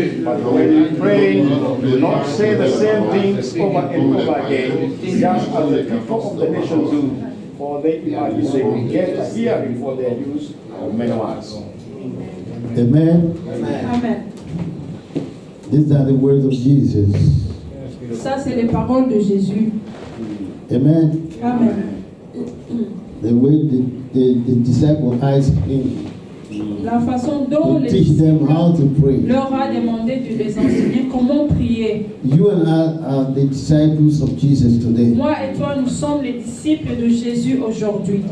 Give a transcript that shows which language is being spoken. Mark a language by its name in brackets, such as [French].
[English] But when you pray, do not say the same things over and over again, just as the people of the nation do, for they imagine they will get a hearing for their use of many words. Amen. Amen. These are the words of Jesus. [French] Ça, c'est les paroles de Jésus. Amen. Amen. [English] The way the disciples asked him [French] La façon dont [English] to [French] les [English] teach them how to pray. [French] leur a demandé de les enseigner comment prier. [English] You and I are the disciples of Jesus today. [French] Moi et toi, nous sommes les disciples de Jésus aujourd'hui.